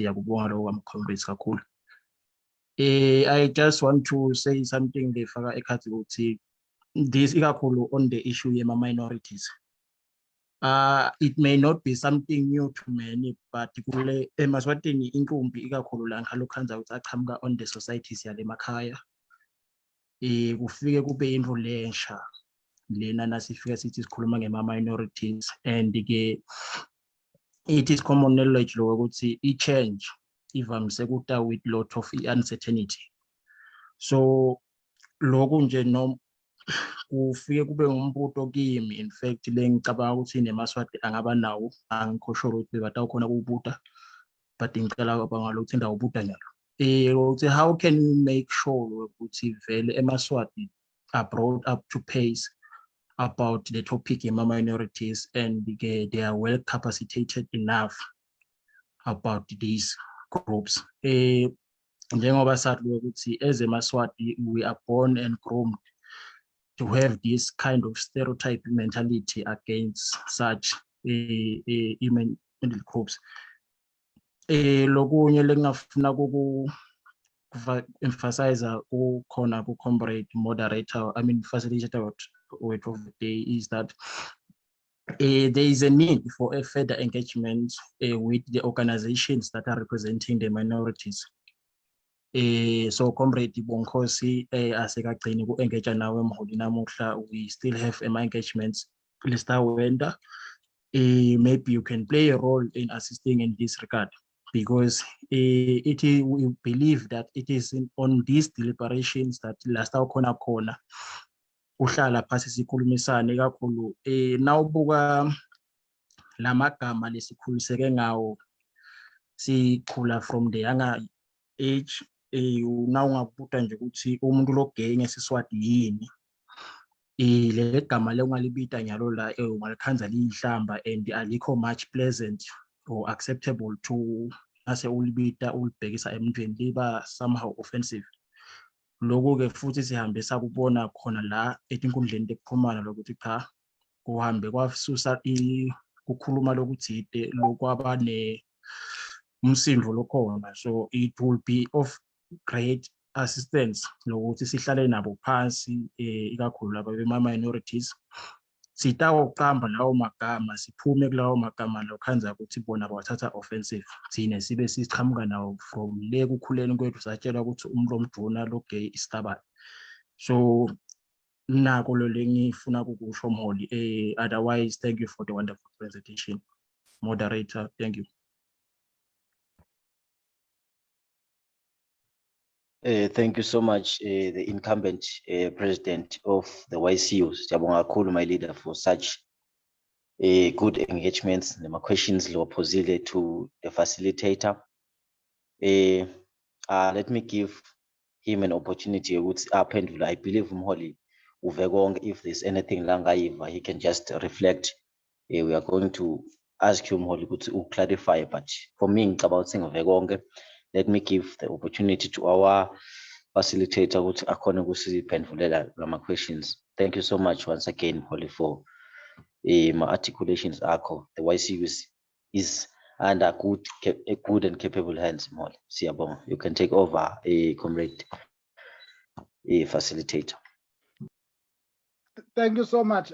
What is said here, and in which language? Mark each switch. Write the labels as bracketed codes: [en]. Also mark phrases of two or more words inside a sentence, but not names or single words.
[en] I just want to say something this on the issue of minorities. It may not be something new to many, but on the societies [ss] yale makhaya kufike kube into lensha lena nasifika sithi sikhuluma ngema-minorities, [en] and it is common knowledge [ss] ukuthi i-change ivamise kuta [en] with lot of uncertainty. [ss] So lokhu nje no kufike kube ngumbuto kimi, [en] in fact [ss] le ngicabanga ukuthi nemaswati angaba nawo, angikho sure ukuthi batawukhona ukubuta, but ngicela bangalokuthi ndawubuta njalo. [en] How can we make sure [ss] ukuthi vele emaswati [en] are brought up to pace about the topic of minorities, and they are well capacitated enough about these groups. [ss] Njengoba sathi ukuthi [en] as emaswati we are born and groomed to have this kind of stereotype mentality against such human groups. [ss] Lokunye lengafuna [en] emphasize kukhona ku-comrade moderator, I mean facilitator of the day, is that there is a need for a further engagement with the organizations that are representing the minorities. [ss] So Comrade Bongosi asekagcini ku-engage nawe mholi namuhla, [en] we still have engagements lista wenda maybe you can play a role in assisting in this regard, because we believe that it is on these deliberations that last [ss] khona uhlala phasi sikhulumisane kakhulu. Nawubuka lamagama lesikhuliseke ngawo sikhula [en] from the younger age, [ss] na ungabuta nje ukuthi umuntu lo gay ngesiswati yini, leli gama le ungalibita nyalo la ungalikhanza liyihlamba and alikho [en] much pleasant or acceptable to [ss] ase ulibita ulibhekisa emntwini, liba [en] somehow offensive. [ss] Lokho-ke futhi sihambe sakubona khona la etinkundleni tekuxhumana lokuthi cha kuhambe kwasusa kukhuluma lokuthi lokwaba umsindvo lokhona. [en] So it will be of great assistance [ss] lokuthi sihlale nabo phansi, ikakhulu laba bema-minorities, sitawoqamba lawo magama, siphume kulawo magama lokhanza ukuthi bona bawathatha offensive, thine sibe sichamuka nawo from le kukhuleni kwethu satshelwa ukuthi umuntu omduna lo gay isitabane. So nako lo lengifuna kukusho Mholi. [en] Otherwise, thank you for the wonderful presentation, moderator. Thank you. Thank you so much, the incumbent president of the YCU, [ss] Siyabonga kakhulu, [en] my leader, for such good engagements. [ss] Nema questions liwaphosile [en] to the facilitator. Let me give him an opportunity [ss] ukuthi aphendule. I believe Mholi uve konke. [en] If there's anything [ss] la angayiva, [en] he can just reflect. We are going to ask you Mholi ukuthi clarify, but for me [ss] ngicabanga ukuthi ngive konke. [en] Let me give the opportunity to our facilitator [ss] ukuthi akhone ukusiphendulela lama [en] questions. Thank you so much once again, Mholi, for my articulations akho. The YCU is under good and capable hands, Mholi. [ss] Siyabonga. [en] You can take over, comrade, facilitator. Thank you so much.